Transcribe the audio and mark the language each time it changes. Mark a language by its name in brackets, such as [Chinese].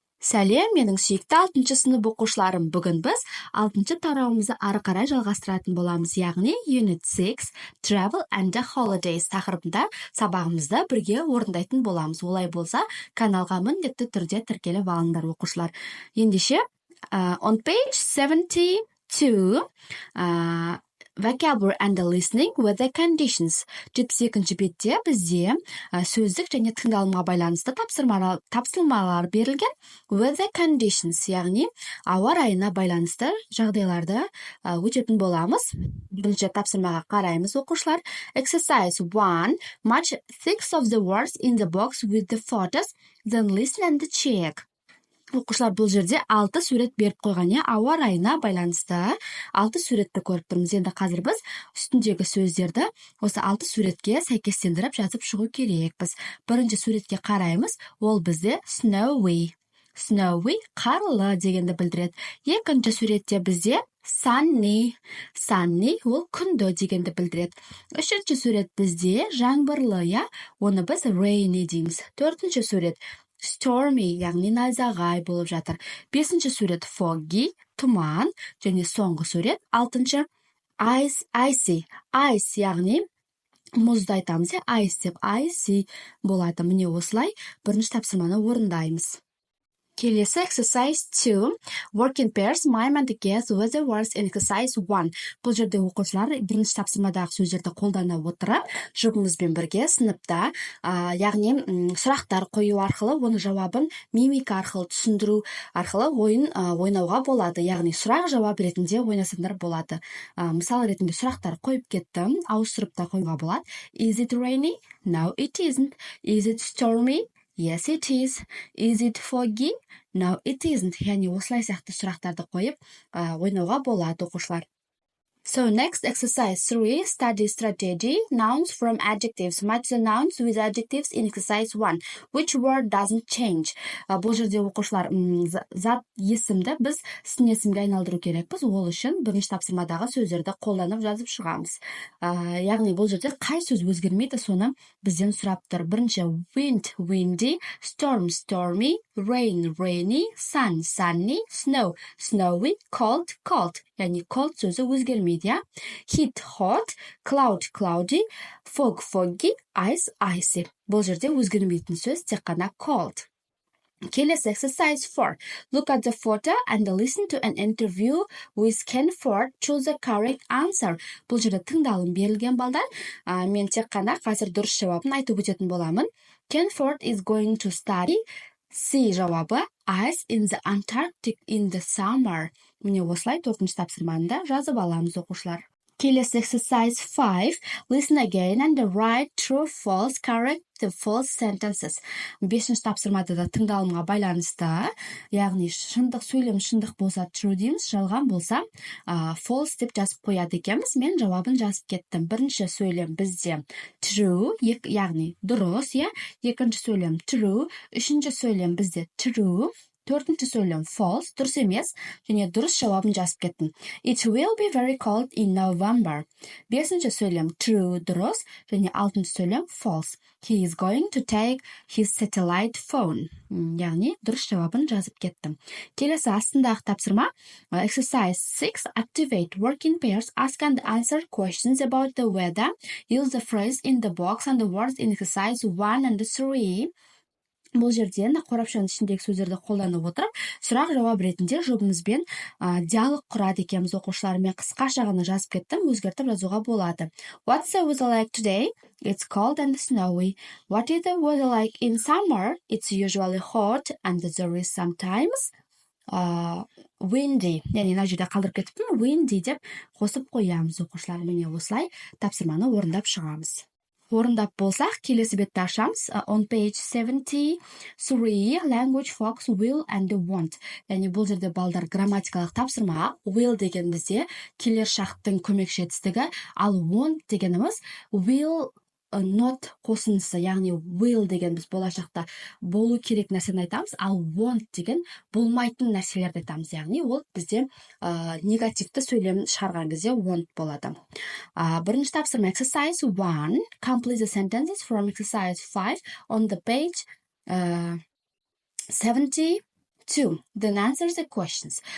[Kazakh] Сәлем, менің сүйікті 6 сынып оқушыларым. Бүгін біз 6 тарауымызды ары қарай жалғастыратын боламыз, яғни [English] Unit 6 Travel and the Holidays [Kazakh] тақырыбында сабағымызды бірге орындайтын боламыз. Олай болса, каналға міндетті түрде тіркеліп алыңдар оқушылар. [English] Ендеше, on page 72, vocabulary and the listening with the conditions. [Kazakh] 72-ші бетте бізде сөздік және тыңдалымға байланысты тапсырмалар берілген [English] with the conditions, [Kazakh] яғни ауа райына байланысты жағдайларды өтетін боламыз. Бірінші тапсырмаға қараймыз оқушылар. [English] Exercise 1. Match 6 of the words in the box with the photos, then listen and check. [Kazakh] Оқушылар, бұл жерде 6 сурет беріп қойған, ауа райына байланысты 6 суретті көріп тұрмыз. Енді қазір біз үстіндегі сөздерді осы 6 суретке сәйкестендіріп жазып шығу керекпіз. Бірінші суретке қараймыз, ол бізде snowy. Snowy қарлы дегенді білдіреді. Екінші суретте бізде sunny. Sunny ол күнді дегенді білдіреді. Үшінші сурет бізде жаңбырлы, оны біз rainy дейміз. Төртінші сурет stormy, яғни найзағай болып жатыр. Бесінші сурет foggy, тұман, және соңғы сурет 6-шы icy. Ice, яғни мұзды айтамыз, ice деп icy болады. Міне осылай бірінші тапсырманы орындаймыз. Келесі exercise 2. [English] Work in pairs, mime and guess with the words in exercise 1. [Kazakh] Бұл жерде оқушылар бірінші тапсырмадағы сөздерді қолдана отырып, жұбыңызбен бірге сыныпта, яғни сұрақтар қою арқылы, оны жауабын мимика арқылы түсіндіру арқылы ойнауға болады. Яғни сұрақ жауап ретінде ойнасаңдар болады. Мысал ретінде сұрақтар қойып кеттім, ауыстырып та қоюға болады. [English] Is it rainy? No, it isn't. Is it stormy? Yes, it is. Is it foggy? No, it isn't. [Kazakh] Яғни осылай сияқты сұрақтарды қойып ойнауға болады оқушылар. [English] So next exercise 3, study strategy, nouns from adjectives. Match the nouns with adjectives in exercise 1. Which word doesn't change? [Kazakh] Бұл жерде оқушылар зат есімді біз сын есімге айналдыру керекпіз. Ол үшін бірінші тапсырмадағы сөздерді қолданып жазып шығамыз. Яғни бұл жерде қай сөз өзгермейді, соны бізден сұрап тұр. [English] Бірінші wind, windy, storm, stormy, rain, rainy, sun, sunny, snow, snowy, cold, cold. [Kazakh] Яғни cold сөзі өзгермейді, [English] Heat, hot, cloud, cloudy, fog, foggy, ice, icy. [Kazakh] Бұл жерде өзгермейтін сөз тек қана cold. Келесі exercise 4. [English] Look at the photo and listen to an interview with Ken Ford. Choose the correct answer. [Kazakh] Бұл жерде тыңдалым берілген балдар. Мен тек қана қазір дұрыс жауабын айтып өтетін боламын. [English] Ken Ford is going to study C жауабы ice in the Antarctic in the summer. [Kazakh] Міне осылай 4-ші тапсырманы жазып аламыз оқушылар. Келесі exercise 5. [English] Listen again and write true, false, correct the false sentences. [Kazakh] 5-ші тапсырмада да тыңдалымға байланысты, яғни шындық сөйлем шындық болса true дейміз, жалған болса false деп жазып қояды екенбіз. Мен жауабын жазып кеттім. Бірінші сөйлем бізде true, яғни дұрыс, екінші сөйлем true, үшінші сөйлем бізде true, төртінші сөйлем false, дұрыс емес, және дұрыс жауабын жазып кеттім. [English] It will be very cold in November. [Kazakh] Бесінші сөйлем true, дұрыс, және алтыншы сөйлем false. [English] He is going to take his satellite phone. [Kazakh] Яғни дұрыс жауабын жазып кеттім. Келесі астындағы тапсырма exercise 6. [English] Activate, work in pairs, ask and answer questions about the weather. Use the phrase in the box and the words in exercise 1 and 3. [Kazakh] Бұл жерден қорапшаның ішіндегі сөздерді қолданып отырып, сұрақ жауап ретінде жұбыңызбен диалог құрады екенбіз оқушылар. Мен қысқаша ғана жазып кеттім, өзгертіп жазуға болады. [English] What's the weather like today? It's cold and snowy. What is the weather like in summer? It's usually hot and there is sometimes windy. [Kazakh] Яғни мына жерде қалдырып кетіппін, windy деп қосып қоямыз оқушылар. Міне осылай тапсырманы орындап шығамыз. Орындап болсақ, келесі бетті ашамыз. [English] On page 73, language fox, will and want. [Kazakh] Яғни бұл жерде балдар грамматикалық тапсырма. Will деген бізде келер шақтың көмекші етістігі, ал want дегеніміз [English] will not [Kazakh] қосындысы, яғни will деген біз болашақта болу керек нәрсені айтамыз, ал want деген болмайтын нәрселерді айтамыз, яғни ол бізде негативті сөйлем шығарған кезде want болады. Бірінші тапсырма exercise 1. [English] Complete the sentences from exercise 5 on the page 72. 2. Then answer the questions.